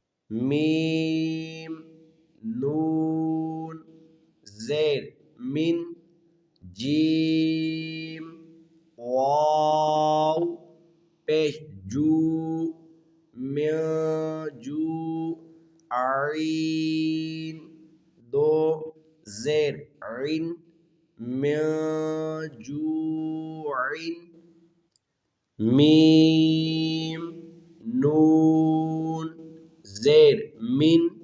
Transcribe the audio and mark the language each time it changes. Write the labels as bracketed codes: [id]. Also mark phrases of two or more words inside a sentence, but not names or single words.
[ur] میم نون زیر من جیم واو پیش جو جو عین دو زیر عین موجوعین میم نون زیر من